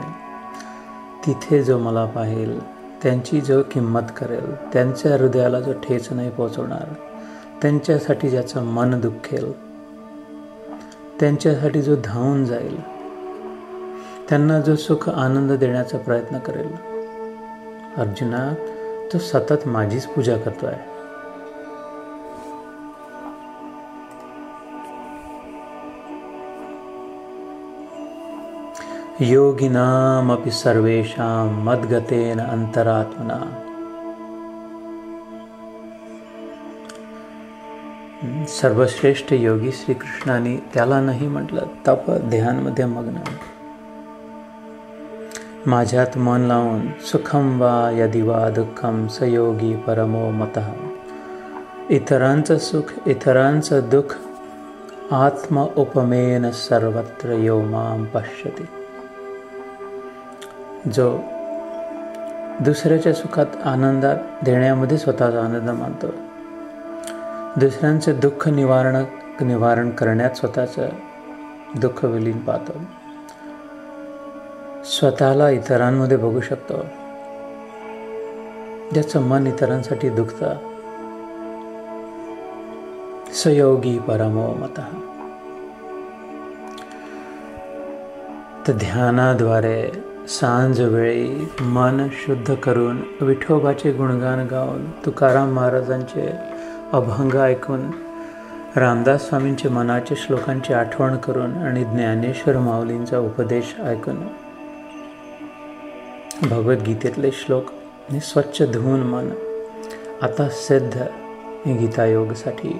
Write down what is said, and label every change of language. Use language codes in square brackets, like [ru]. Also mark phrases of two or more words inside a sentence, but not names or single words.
[mr] तिथे जो मला पाहिल, त्यांची जो किंमत करेल, त्यांच्या हृदयाला जो ठेच नाही पोचवणार, त्यांच्यासाठी ज्याचं मन दुखेल, त्यांच्यासाठी जो धावून जाईल, त्यांना जो सुख आनंद देण्याचा प्रयत्न करेल. अर्जुना, तो सतत माझीच पूजा करतोय. [sa] योगिनामपि सर्वेषां मद्गतेन अंतरात्मना. [mr] सर्वश्रेष्ठ योगी श्रीकृष्णाने त्याला नाही म्हटलं तप ध्यानमध्ये मग्न. माझ्यात मन लावून [sa] सुखम वा यदि वा दुःखम स योगी परमो मतः. [mr] इतरांचं सुख, इतरांचं दुःख [sa] आत्म उपमेन सर्वत्र यो माम पश्यति. [mr] जो दुसऱ्याच्या सुखात आनंदात देण्यामध्ये स्वतःचा आनंद मानतो, दुसऱ्यांचे दुःख निवारण करण्यात स्वतःचं दुःख विलीन पाहतो, स्वतःला इतरांमध्ये बघू शकतो, ज्याचं मन इतरांसाठी दुखतं, [sa] सयोगी परमो मतः. [mr] तर ध्यानाद्वारे सांज वेळी मन शुद्ध करून, विठोबाचे गुणगान गाऊन, तुकाराम महाराजांचे अभंग ऐकून, रामदास स्वामींचे मनाचे श्लोकांची आठवण करून आणि ज्ञानेश्वर माऊलींचा उपदेश ऐकून, भगवद्गीतेतले श्लोक आणि स्वच्छ धुवून मन आता सिद्ध गीतायोगसाठी.